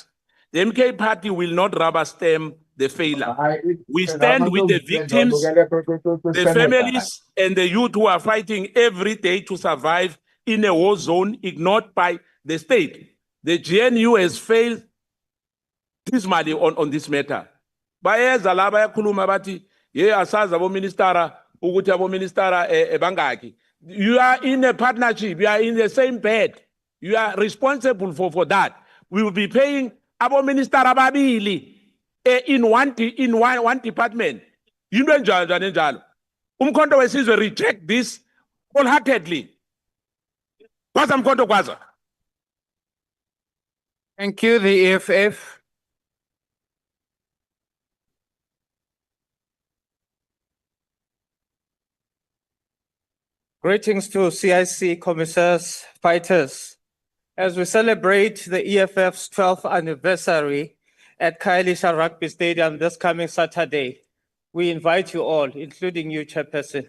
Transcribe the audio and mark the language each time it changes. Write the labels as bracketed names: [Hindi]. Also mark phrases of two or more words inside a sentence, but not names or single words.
[English] The MK party will not rubber stamp the failure. We stand with the victims, the families, and the youth who are fighting every day to survive in a war zone ignored by the state. The GNU has failed dismally on this matter. [Zulu] Bayeza la bayakhuluma bathi ye asazi aboministara ukuthi aboministara bangaki. [English] You are in a partnership, you are in the same bed. You are responsible for that. We will be paying [Zulu] aboministara babili [English] in one department. [Zulu] Into enjalo njalo. [English] Umkhonto wesizwe reject this wholeheartedly. [Zulu] Kwaza mkhonto kwaza. [English] Thank you, the EFF. Greetings to CIC commissars, fighters. As we celebrate the EFF's 12th anniversary at Khayelitsha Rugby Stadium this coming Saturday, we invite you all, including you, Chairperson.